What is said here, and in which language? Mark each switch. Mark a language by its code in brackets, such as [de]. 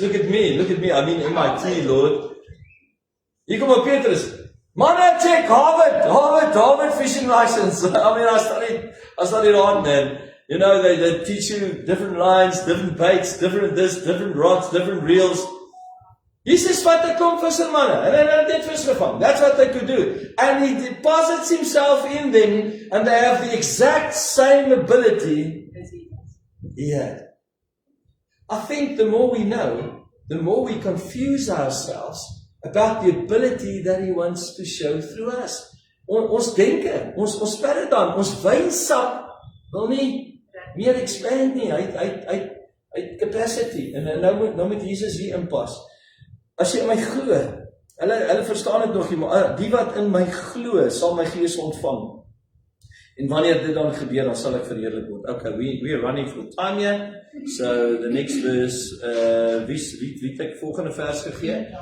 [en] Look at me, I mean MIT, Lord. [af] Hier kom op Petrus. [en] Man, check Harvard fishing license. I mean, I studied hard, man. You know, they teach you different lines, different baits, different this, different rods, different reels. [af] Jesus vat 'n klomp vissermanne en hy het net vis gevang. [en] That's what they could do. And he deposits himself in them and they have the exact same ability he had. I think the more we know, the more we confuse ourselves about the ability that he wants to show through us. [af] Ons denke, ons paradigm, ons wynsap wil nie meer expand nie. Hy capacity. En nou moet Jesus hier inpas. As jy in my glo, hulle verstaan dit nog nie, maar die wat in my glo, sal my gees ontvang. En wanneer dit dan gebeur, dan sal ek verheerlik word. [en] Okay, we are running for time here. So the next verse, [af] wie het ek volgende vers gegee?